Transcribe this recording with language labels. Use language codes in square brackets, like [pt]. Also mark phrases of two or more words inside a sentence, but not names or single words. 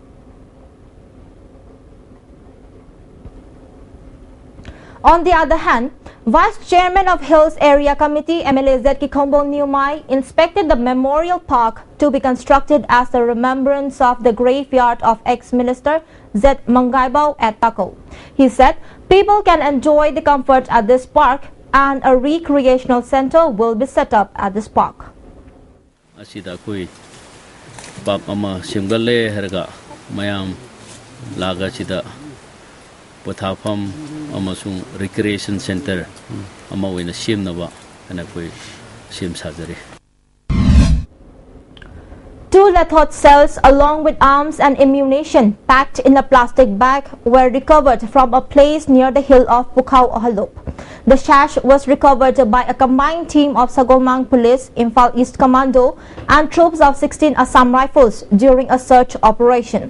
[en] On the other hand, Vice Chairman of Hills Area Committee MLA Zetki Khombo Niumai inspected the memorial park to be constructed as a remembrance of the graveyard of ex-minister Z. Mangaibao at Tako. He said people can enjoy the comfort at this park and a recreational center will be set up at this park. [mni] Asida kui pap ama simgale herga mayam laga sida pothafam amasung [en] recreation center [mni] ama wina simnaba ana kui sim sajari. [en] 2 Lethot cells along with arms and ammunition packed in a plastic bag were recovered from a place near the hill of Pukhao Ohalop. The sash was recovered by a combined team of Sagomang Police, Imphal East Commando and troops of 16 Assam Rifles during a search operation.